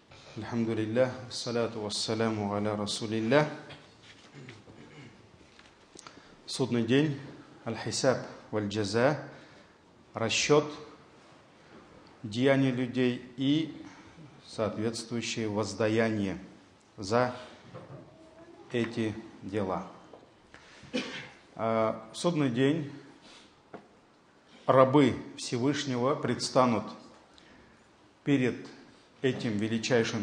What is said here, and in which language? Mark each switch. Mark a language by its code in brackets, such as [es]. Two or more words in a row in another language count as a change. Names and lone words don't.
[ar] الحمد لله، الصلاة والسلام على رسول الله. [ru] Судный день, [ar] الحساب والجزاء, [ru] расчет деяний людей и соответствующее воздаяние за эти дела. В судный день рабы Всевышнего предстанут перед этим величайшим